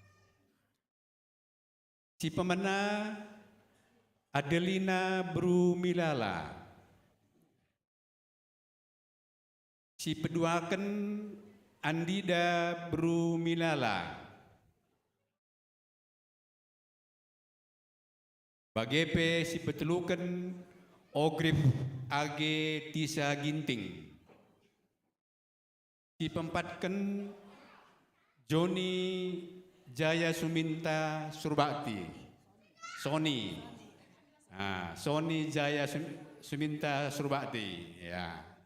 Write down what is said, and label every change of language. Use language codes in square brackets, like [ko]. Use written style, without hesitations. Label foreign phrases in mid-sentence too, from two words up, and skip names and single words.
[btx] Si pemena Adelina Bru Milala, si peduakan Andida Bru Milala, bagepe si petelukan Ogrif Age Tisa Ginting, si pempatkan Joni Jaya Suminta Surbakti, Sony, Sony Jaya Suminta Surbakti, ya.